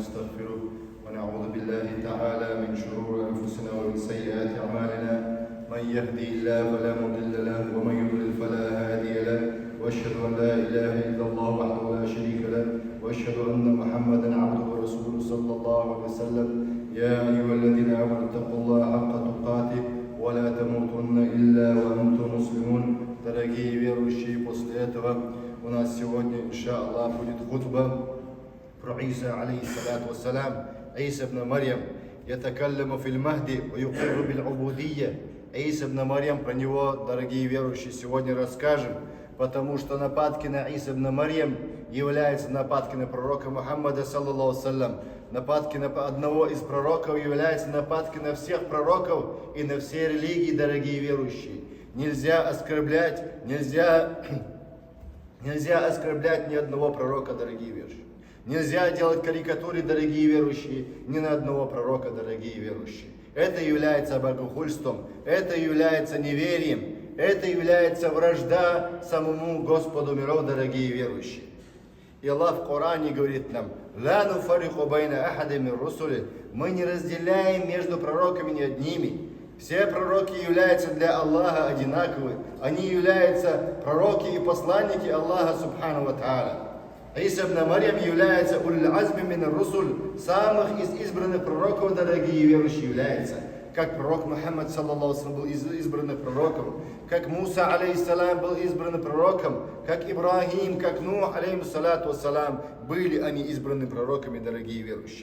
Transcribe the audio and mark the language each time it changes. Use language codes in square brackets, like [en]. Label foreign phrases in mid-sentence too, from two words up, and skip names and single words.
[ar] ونستغفره ونعوذ بالله تعالى من شرور أنفسنا ومن سيئات أعمالنا من يهدي الله فلا مضل له ومن يضلل فلا هادي له وأشهد أن لا إله إلا الله وحده لا شريك له وأشهد أن محمدا عبده ورسوله صلى الله عليه وسلم يا أيها الذين آمنوا اتقوا الله حق تقاته ولا تموتن إلا وأنتم مسلمون. [ru] Дорогие верующие, после этого у нас сегодня, иншаллах, будет хутба про Иса, [ar] عليه الصلاة والسلام, [ru] Иса ибн Марьям, [ar] يتكلم في المهد ويقر بالعبودية. [ru] Иса ибн Марьям, про него, дорогие верующие, сегодня расскажем, потому что нападки на Иса ибн Марьям являются нападки на пророка Мухаммада, [ar] صلى الله وسلم. [ru] Нападки на одного из пророков являются нападки на всех пророков и на все религии, дорогие верующие. Нельзя оскорблять, нельзя оскорблять ни одного пророка, дорогие верующие. Нельзя делать карикатуры, дорогие верующие, ни на одного пророка, дорогие верующие. Это является богохульством, это является неверием, это является вражда самому Господу миров, дорогие верующие. И Аллах в Коране говорит нам: [ar] «لا نفرق بين أحد من رسله». [ru] Мы не разделяем между пророками ни одними. Все пророки являются для Аллаха одинаковы. Они являются пророки и посланники Аллаха [ar] سبحانه وتعالى. [ru] Иса ибн Марьям является [ar] أولي العزم من الرسل, [ru] самых из избранных пророков, дорогие верующие, является. Как пророк Мухаммад, [ar] صلى الله عليه, [ru] был избранным пророком, как Муса, алейхиссалам, был избранным пророком, как Ибрахим, как Нух, [ar] عليه الصلاة والسلام, [ru] были они избранными пророками, дорогие верующие.